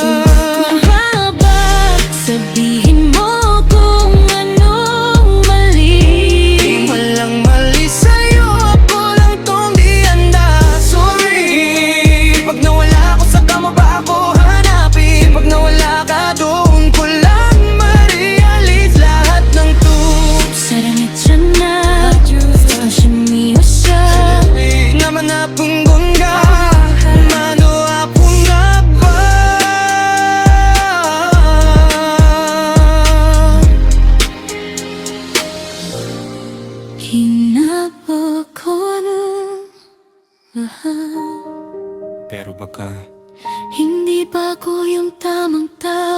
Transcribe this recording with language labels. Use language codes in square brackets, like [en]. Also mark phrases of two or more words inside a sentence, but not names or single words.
[tl] sabihin mo kung anong mali. Walang mali sa'yo, ako lang tong di handa. Sorry, pag nawala ko saka mo ba ako hanapin? Pag nawala ka doon ko lang ma-realize lahat ng to. [ko] 사랑했잖아 다시 미웠어 나만 아픈 건가? 나도 아픈가 봐. Hinabako는 [tl] Pero baka hindi ba ko yung tamang tao?